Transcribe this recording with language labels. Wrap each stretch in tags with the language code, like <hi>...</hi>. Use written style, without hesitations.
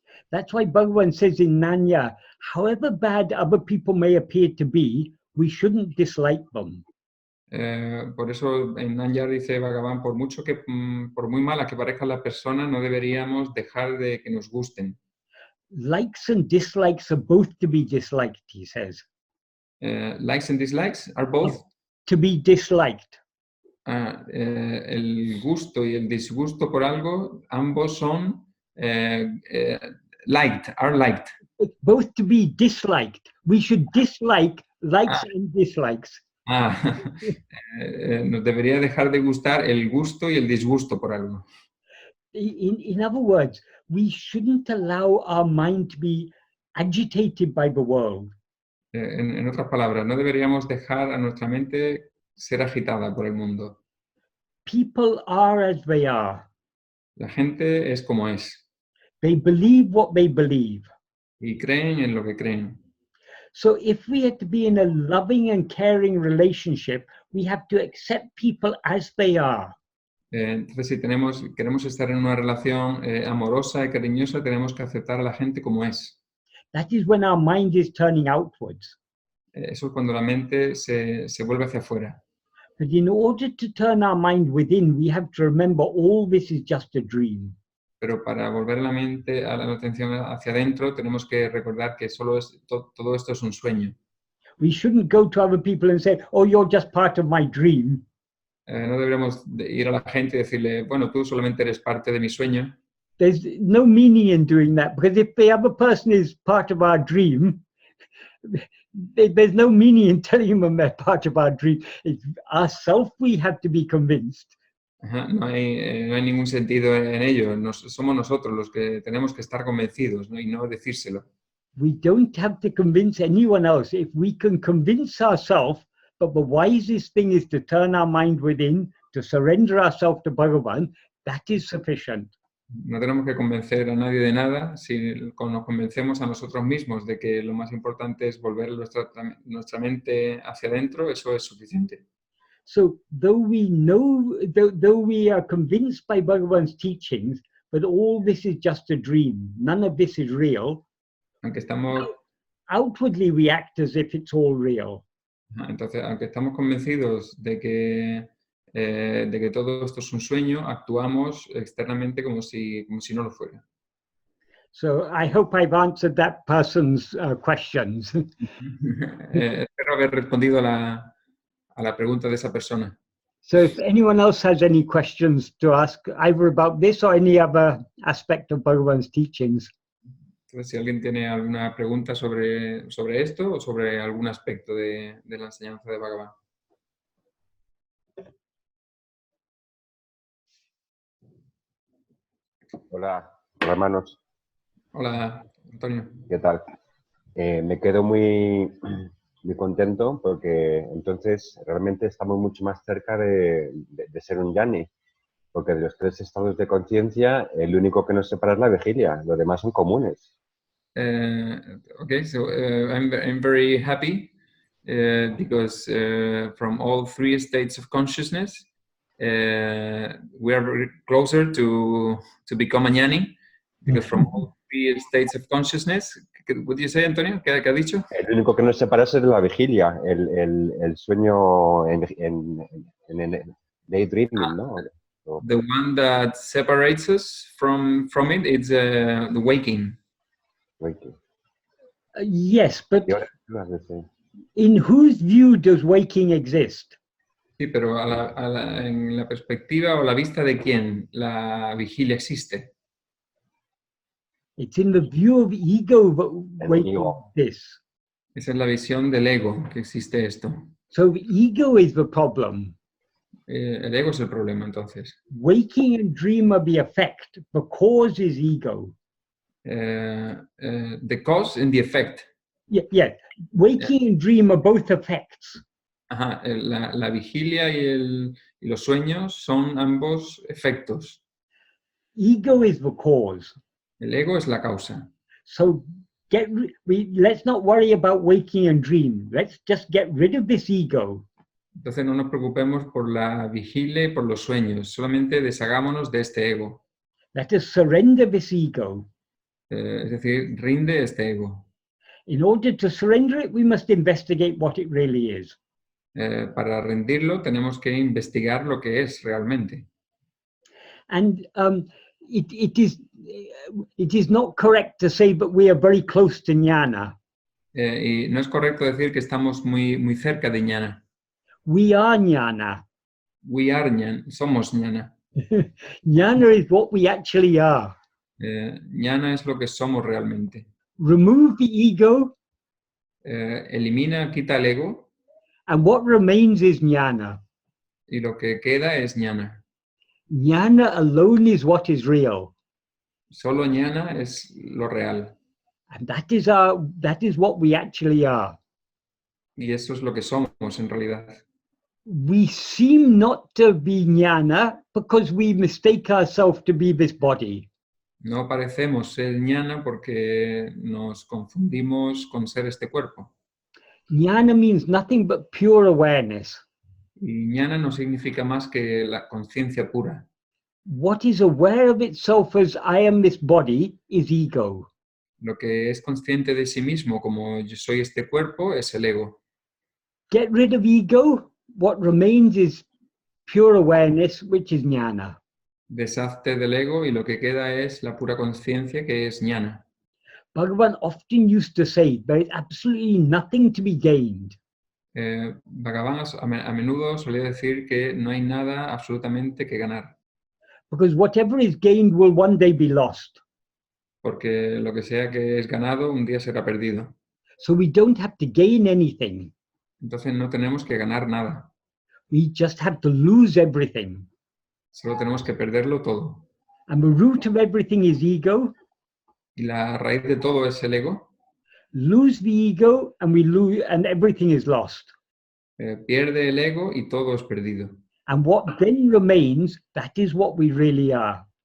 <en>That's why Bhagavan says in Nanya, however bad other people may appear to be, we shouldn't dislike them.</en> <es>Por eso en Nanyar dice Bhagavan, por muy mala que parezca la persona, no deberíamos dejar de que nos gusten.</es> <en>Likes and dislikes are both to be disliked, he says. Likes and dislikes are both to be disliked.</en> <es>El gusto y el disgusto por algo, ambos son</es> <en>are liked. Both to be disliked. We should dislike likes and dislikes.</en> <es>Nos debería dejar de gustar el gusto y el disgusto por algo.</es> <en>In other words, we shouldn't allow our mind to be agitated by the world.</en> <es>En otras palabras, no deberíamos dejar a nuestra mente ser agitada por el mundo.</es> <en>People are as they are.</en> <es>La gente es como es.</es> <en>They believe what they believe.</en> <es>Y creen en lo que creen.</es> <en>So if we are to be in a loving and caring relationship, we have to accept people as they are.</en> <es>Entonces, si queremos estar en una relación amorosa y cariñosa, tenemos que aceptar a la gente como es.</es> <en>That is when our mind is turning outwards.</en> <es>Eso es cuando la mente se vuelve hacia afuera.</es> <en>But in order to turn our mind within, we have to remember all this is just a dream.</en> <es>Pero para volver la mente a la atención hacia adentro, tenemos que recordar que todo esto es un sueño.</es> <en>We shouldn't go to other people and say, oh, you're just part of my dream.</en> <es>No deberíamos ir a la gente y decirle, bueno, tú solamente eres parte de mi sueño.</es> <en>There's no meaning in doing that, because if the other person is part of our dream, there's no meaning in telling them they're part of our dream. It's ourself we have to be convinced.</en> <es>Ajá, no hay ningún sentido en ello. Somos nosotros los que tenemos que estar convencidos, ¿no? Y no decírselo.</es> <en>We don't have to convince anyone else. If we can convince ourselves, but the wisest thing is to turn our mind within, to surrender ourselves to Bhagavan, that is sufficient.</en> <es>No tenemos que convencer a nadie de nada. Si nos convencemos a nosotros mismos de que lo más importante es volver nuestra mente hacia adentro, eso es suficiente.</es> <en>So though we know, though we are convinced by Bhagavan's teachings, but all this is just a dream, none of this is real,</en> <es>Aunque estamos,</es> <en>outwardly we act as if it's all real.</en> <es>entonces, aunque estamos convencidos de que todo esto es un sueño, actuamos externamente como si no lo fuera.</es> <en>So I hope I've answered that person's questions.</en> <es>Espero haber respondido a la pregunta de esa persona.</es> <en>So if anyone else has any questions to ask, either about this or any other aspect of Bhagavan's teachings,</en> <es>Entonces, si alguien tiene alguna pregunta sobre esto o sobre algún aspecto de la enseñanza de Bhagavan. Hola, hermanos. Hola, Antonio. ¿Qué tal? Me quedo muy contento porque entonces realmente estamos mucho más cerca de ser un yani, porque de los tres estados de conciencia el único que nos separa es la vigilia, los demás son comunes.</es> <en>Okay, so I'm very happy because from all three states of consciousness, we are very closer to become a jnani, because from all three states of consciousness, what do you say, Antonio?</en> <es>¿Qué ha dicho? El único que nos separa es la vigilia, el sueño en daydreaming, ¿no?</es> <en>The one that separates us from it is the waking. yes, but</en> <es>Y ahora, ¿qué vas a decir?</es> <en>in whose view does waking exist?</en> <es>Sí, pero en la perspectiva o la vista de quién la vigilia existe.</es> <en>It's in the view of ego that</en> <es>El</es> <en>waking</en> <es>ego.</es> <en>exists.</en> <es>Esa es la visión del ego, que existe esto.</es> <en>So the ego is the problem.</en> <es>El ego es el problema, entonces.</es> <en>Waking and dream are the effect. The cause is ego. The cause and the effect. Yeah. Waking and dream are both effects.</en> <es>Ajá, la vigilia y los sueños son ambos efectos.</es> <en>Ego is the cause.</en> <es>El ego es la causa.</es> <en>So let's not worry about waking and dream. Let's just get rid of this ego.</en> <es>Entonces no nos preocupemos por la vigilia y por los sueños, solamente deshagámonos de este ego.</es> <en>Let us surrender this ego.</en> <es>Es decir, rinde este ego.</es> <en>In order to surrender it, we must investigate what it really is.</en> <es>Para rendirlo tenemos que investigar lo que es realmente.</es> <en>And it is not correct to say that we are very close to jnana.</en> <es>Y no es correcto decir que estamos muy cerca de jnana.</es> <en>We are jnana. We are jnana,</en> <es>somos jnana.</es> <en>Jnana is what we actually are.</en> <es>Jnana es lo que somos realmente.</es> <en>Remove the ego,</en> <es>Elimina, quita el ego,</es> <en>and what remains is jnana.</en> <es>y lo que queda es jnana.</es> <en>Jnana alone is what is real.</en> <es>Solo jnana es lo real.</es> <en>And that is what we actually are.</en> <es>Y eso es lo que somos en realidad.</es> <en>We seem not to be jnana because we mistake ourselves to be this body.</en> <es>No parecemos ser jnana porque nos confundimos con ser este cuerpo.</es> <en>Jnana means nothing but pure awareness.</en> <es>Y jnana no significa más que la conciencia pura.</es> <en>What is aware of itself as I am this body is ego.</en> <es>Lo que es consciente de sí mismo como yo soy este cuerpo es el ego.</es> <en>Get rid of ego, what remains is pure awareness, which is jnana.</en> <es>Deshazte del ego y lo que queda es la pura conciencia que es jnana.</es> <en>Bhagavan often used to say there is absolutely nothing to be gained.</en> <es>Bhagavan a menudo solía decir que no hay nada absolutamente que ganar,</es> <en>Because whatever is gained will one day be lost.</en> <es>porque lo que sea que es ganado un día será perdido.</es> <en>So we don't have to gain anything.</en> <es>Entonces no tenemos que ganar nada.</es> <en>We just have to lose everything.</en> <es>Solo tenemos que perderlo todo.</es> <en>And the root of everything is ego.</en> <es>Y la raíz de todo es el ego.</es> <en>Lose the ego and we lose, and everything is lost.</en> <es>Pierde el ego y todo es perdido.</es> <en>And what then remains, that is what we really are.</en>